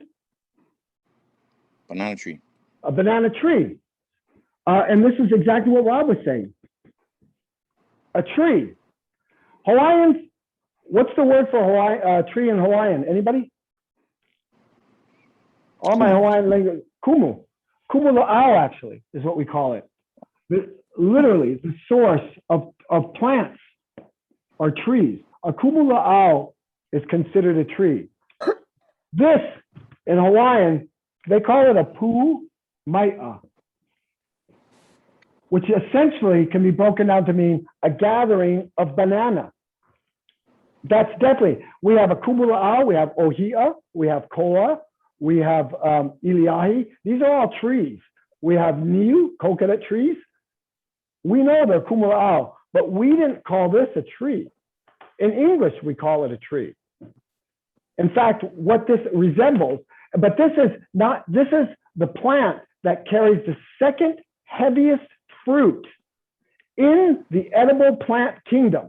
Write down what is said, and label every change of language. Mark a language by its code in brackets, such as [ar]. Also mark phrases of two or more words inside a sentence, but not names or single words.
[en] Banana tree. A banana tree. And this is exactly what Rob was saying. A tree. Hawaiians, what's the word for Hawaii, tree in Hawaiian? Anybody? All my Hawaiian language, kumu. [haw] Kumu la'au [en] actually is what we call it. Literally the source of plants or trees. A [haw] kumu la'au [en] is considered a tree. This in Hawaiian, they call it a [haw] pu mai'a, [en] which essentially can be broken down to mean a gathering of banana. That's definitely, we have a [haw] kumu la'au, [en] we have ohia, we have koa, we have iliahi. These are all trees. We have niu, coconut trees. We know they're [haw] kumu la'au, [en] but we didn't call this a tree. In English, we call it a tree. In fact, what this resembles, But this is the plant that carries the second heaviest fruit in the edible plant kingdom.